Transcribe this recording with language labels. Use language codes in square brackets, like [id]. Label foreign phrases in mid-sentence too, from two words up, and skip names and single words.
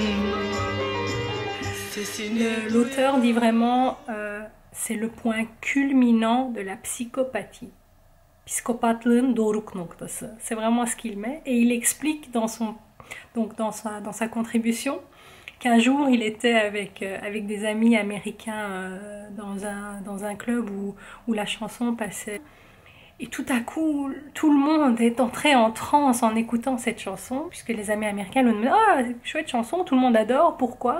[fr] L'auteur dit vraiment c'est le point culminant de la psychopathie. [tr] Psikopatlığın doruk noktası. [fr] C'est vraiment ce qu'il met et il explique dans sa contribution qu'un jour il était avec des amis américains dans un club où la chanson passait. Et tout à coup, tout le monde est entré en transe en écoutant cette chanson, puisque les amis américains lui ont demandé « Ah, chouette chanson, tout le monde adore, pourquoi ?»